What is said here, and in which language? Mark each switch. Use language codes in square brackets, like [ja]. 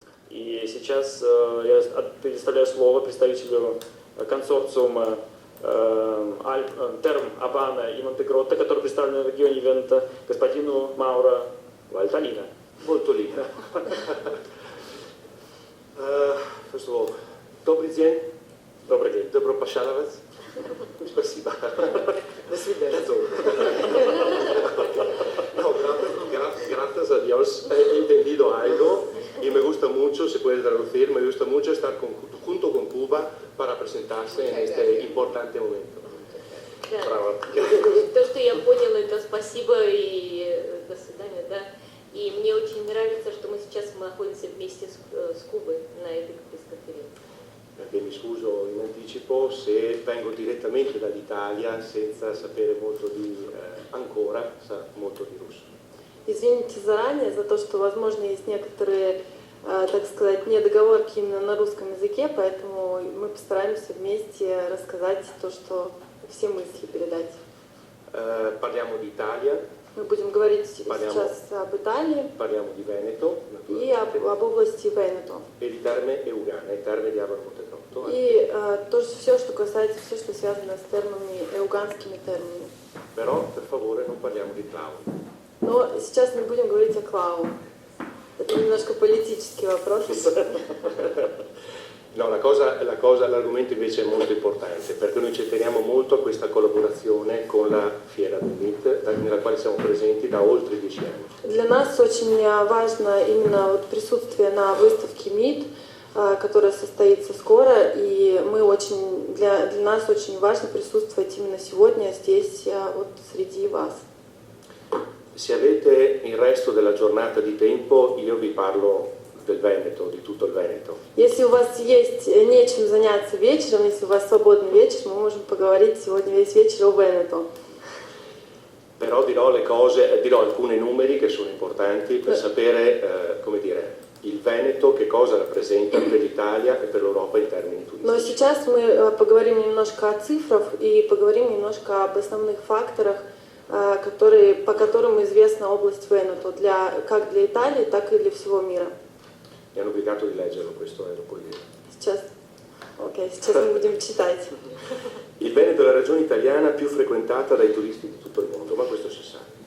[ru] И сейчас я предоставляю слово представителю консорциума Терм Абана и Монтегротто, который представлен в регионе Венето, господину Мауро Вальтолино. Вальтолино. [en] First of all, [ru] добрый день. Добрый день. Добро пожаловать. Спасибо. До свидания. [es] No, gracias a Dios he entendido algo y me gusta mucho, se puede traducir, me gusta mucho estar junto con Cuba para presentarse en este importante momento. [ru] Да. Браво. То, что я поняла, это спасибо и до свидания, да. И мне очень нравится, что мы сейчас находимся вместе с Кубой на этой пресс-конференции. [it] Perché mi scuso in anticipo se vengo direttamente dall'Italia senza sapere molto di ancora, sa molto di russo. [ru] Извините заранее за то, что, возможно, есть некоторые, так сказать, недоговорки именно на русском языке, поэтому мы постараемся вместе рассказать то, что все мысли передать. [it] Parliamo di Italia. [ru] Мы будем говорить сейчас об Италии [it] Parliamo di Veneto, [ru] и об области Венето. [it] E di Terme Eugane, Terme di Abano Montegrotto. [ru] И тоже все, что касается, все, что связано с термами, эуганскими терминами. [it] Però, per favore, non parliamo di clown. [ru] Но сейчас не будем говорить о Клау. Это немножко политический вопрос. [it] No, l'argomento invece è molto importante perché noi ci teniamo molto a questa collaborazione con la Fiera del MIT, nella quale siamo presenti da oltre 10 anni. [ru] Для нас очень важно именно вот присутствие на выставке МИД, которая состоится скоро, и для нас очень важно присутствовать именно сегодня здесь, вот среди вас. [it] Se avete il resto della giornata di tempo, io vi parlo del Veneto, di tutto il Veneto. [ru] Если у вас есть нечем заняться вечером, если у вас свободный вечер, мы можем поговорить сегодня весь вечер о Венето. [it] Però dirò alcuni numeri che sono importanti per sapere, come dire, il Veneto che cosa rappresenta per l'Italia e per l'Europa in termini turistici. [ru] Но сейчас мы поговорим немножко о цифрах и поговорим немножко об основных факторах, по которым известна область Венето, как для Италии, так и для всего мира. [it] Mi hanno obbligato di leggerlo questo, lo puoi dire. [ru] Сейчас мы будем читать. [it] Il Veneto è la regione italiana più frequentata dai turisti di tutto il mondo, ma questo si sa.